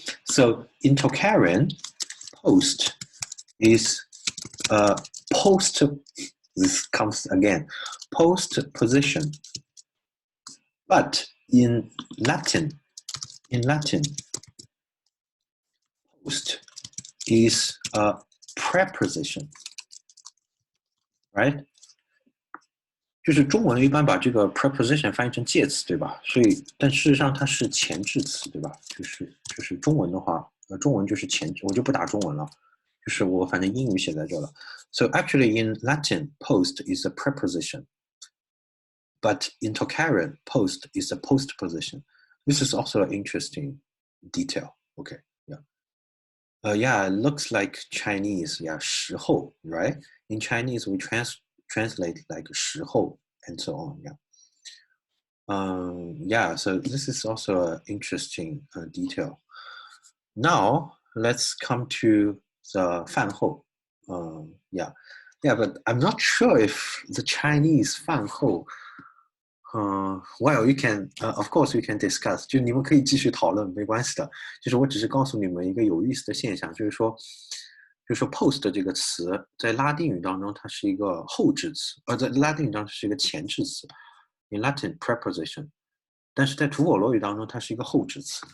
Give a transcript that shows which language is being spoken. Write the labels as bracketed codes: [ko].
[en] So in Tocharian, post is post, this comes again, post position. But in Latin, post is a preposition, right? [zh] 就是中文一般把这个 preposition 翻译成介词，对吧？所以，但事实上它是前置词，对吧？就是中文的话，中文就是前置，我就不打中文了，就是我反正英语写在这了。 [en] So actually in Latin, post is a preposition, but in Tocharian, post is a postposition. This is also an interesting detail. Okay, yeah. Yeah, it looks like Chinese. Yeah, 时候, right? In Chinese, we translate like 时候 and so on. Yeah. Yeah, so this is also an interesting detail. Now let's come to the 饭后. Yeah, but I'm not sure if the Chinese 饭后 well, you can, of course, you can discuss. [zh] 就你们可以继续讨论，没关系的。就是我只是告诉你们一个有意思的现象，就是说 post 这个词在拉丁语当中它是一个后置词，在拉丁语当中是一个前置词 ， [en] in Latin preposition， [zh] 但是在吐火罗语当中它是一个后置词。